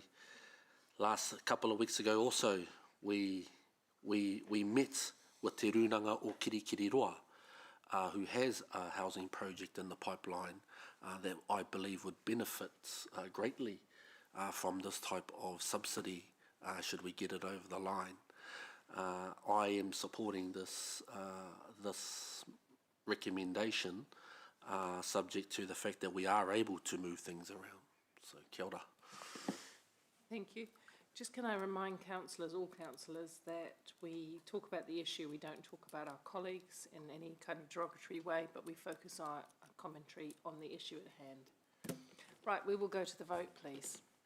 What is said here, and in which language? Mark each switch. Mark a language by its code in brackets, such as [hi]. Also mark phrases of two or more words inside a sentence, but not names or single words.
[en] A couple of weeks ago also we met with Te Runanga o Kirikiriroa, who has a housing project in the pipeline that I believe would benefit greatly from this type of subsidy should we get it over the line. I am supporting this recommendation, subject to the fact that we are able to move things around. So, [mi] kia ora. [en] Thank you. Just can I remind councillors, all councillors, that we talk about the issue, we don't talk about our colleagues in any kind of derogatory way, but we focus our commentary on the issue at hand. Right, we will go to the vote, please.